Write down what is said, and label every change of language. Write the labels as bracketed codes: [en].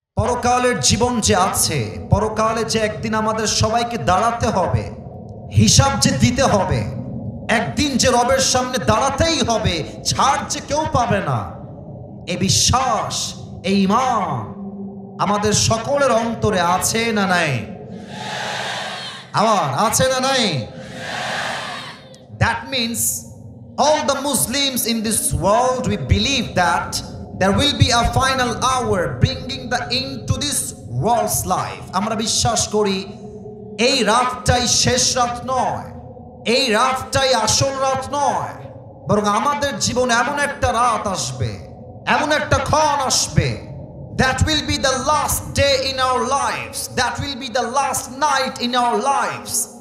[bn] পরকালের জীবন যে আছে, পরকালে যে একদিন আমাদের সবাইকে দাঁড়াতে হবে, হিসাব যে দিতে হবে, একদিন যে রবের সামনে দাঁড়াতেই হবে, ছাড় যে কেউ পাবে না, এই বিশ্বাস, এই ঈমান আমাদের সকলের অন্তরে আছে না নাই? আমার আছে না নাই? [en] That means all the Muslims in this world, we believe that there will be a final hour bringing the end to this world's life. [bn] আমরা বিশ্বাস করি এই রাতটাই শেষ রাত নয়, এই রাতটাই আসল রাত নয়, বরং আমাদের জীবনে এমন একটা রাত আসবে, এমন একটা ক্ষণ আসবে, [en] that will be the last day in our lives, [bn] that will be the last night in our lives.